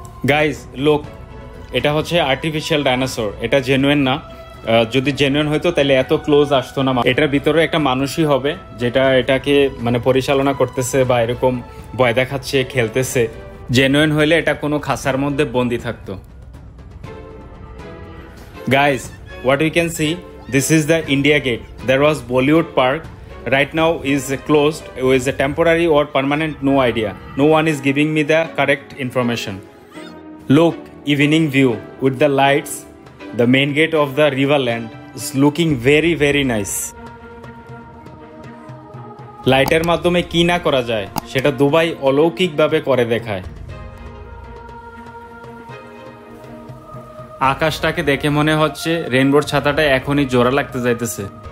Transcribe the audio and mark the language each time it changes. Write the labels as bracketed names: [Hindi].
[English] guys লোক, [Bangla] এটা হচ্ছে আর্টিফিশিয়াল ডাইনোসর, এটা জেনুইন না। যদি জেনুইন হইতো তাহলে এত ক্লোজ আসতো না। এটার ভিতরে একটা মানুষই হবে যেটা এটাকে মানে পরিচালনা করতেছে বা এরকম ভয় দেখাচ্ছে, খেলতেছে। জেনুইন হইলে এটা কোনো খাঁচার মধ্যে বন্দি থাকতো। [English] Guys, what we can see, this is the India Gate. There was Bollywood Park. Right now is closed. It is a temporary or permanent, no idea. No one is giving me the correct information. Look, evening view with the lights. The main gate of the Riverland is looking very, very nice. [Bangla] লাইটের মাধ্যমে কি না করা যায় সেটা Dubai অলৌকিকভাবে করে দেখায়। আকাশটাকে দেখে মনে হচ্ছে রেইনবোর ছাতাটা এখনই জোড়া লাগতে যাইতেছে।